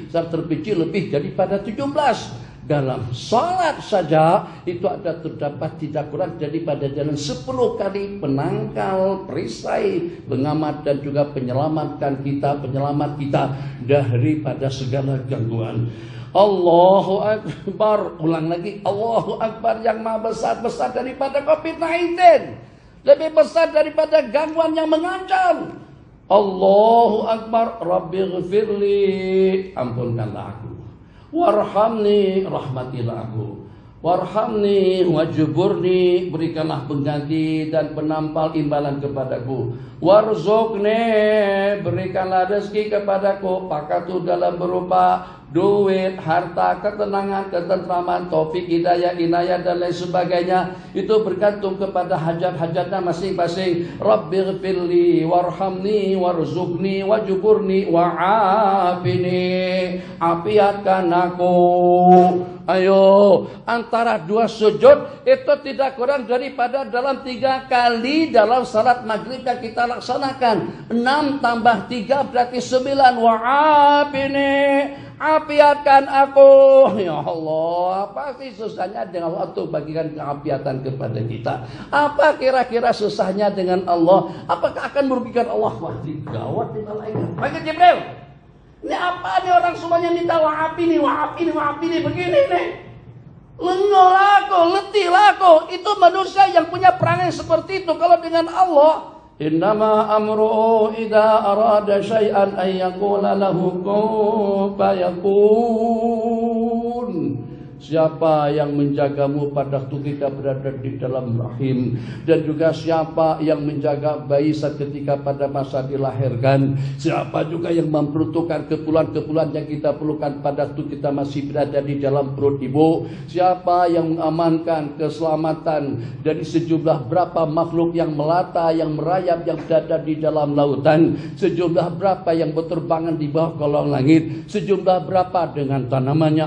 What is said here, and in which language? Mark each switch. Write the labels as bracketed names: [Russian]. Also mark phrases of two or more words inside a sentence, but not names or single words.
[Malay] Secara terperinci lebih daripada 17. Dalam salat saja itu ada terdapat tidak kurang daripada dalam 10 kali penangkal, perisai, pengamat dan juga penyelamat kita daripada segala gangguan. [Arabic] Allahu Akbar. Ulang lagi, Allahu Akbar, [Malay] yang maha besar daripada COVID-19, lebih besar daripada gangguan yang mengancam. [Arabic] Allahu Akbar. Rabbighfirli, [Malay] ampunkanlah aku. Warhamni, rahmatilah aku. [Arabic] Warhamni wajburni, [Malay] berikanlah pengganti dan penampal imbalan kepadaku. [Arabic] Warzuqni, [Malay] berikanlah rezeki kepadaku, apakah itu dalam berupa duit, harta, ketenangan, ketentraman, taufik, hidayah, inayah dan lain sebagainya. Itu bergantung kepada hajat-hajatnya masing-masing. [Arabic] Rabbighfirli warhamni warzuqni wajburni wa'afini, [Malay] apiatkan aku. Ayo, antara 2 sujud itu tidak kurang daripada dalam 3 kali dalam salat maghrib yang kita laksanakan. 6 tambah 3 berarti 9. [Arabic] Wa'afini, [Malay] apiatkan aku. [Indonesian] Ya Allah, apa sih susahnya dengan Allah untuk bagikan keapiatan kepada kita? Apa kira-kira susahnya dengan Allah? Apakah akan merugikan Allah? Wah, gawat di malaikat. Malaikat Jibril, ini apa nih orang semuanya minta wa'afini begini nih. [Malay] Lengol aku, letih aku. [Indonesian] Itu manusia yang punya perangai seperti itu. Kalau dengan Allah, [Arabic] innama amruhu idza arada syai'an ay yaqula lahu kun fayakun. [Indonesian] Siapa yang menjagamu pada waktu kita berada di dalam rahim, dan juga siapa yang menjaga bayi saat ketika pada masa dilahirkan, siapa juga yang memperuntukkan keperluan-keperluan yang kita perlukan pada waktu kita masih berada di dalam perut ibu, siapa yang mengamankan keselamatan dari sejumlah berapa makhluk yang melata, yang merayap, yang berada di dalam lautan, sejumlah berapa yang berterbangan di bawah kolong langit, sejumlah berapa dengan tanamannya.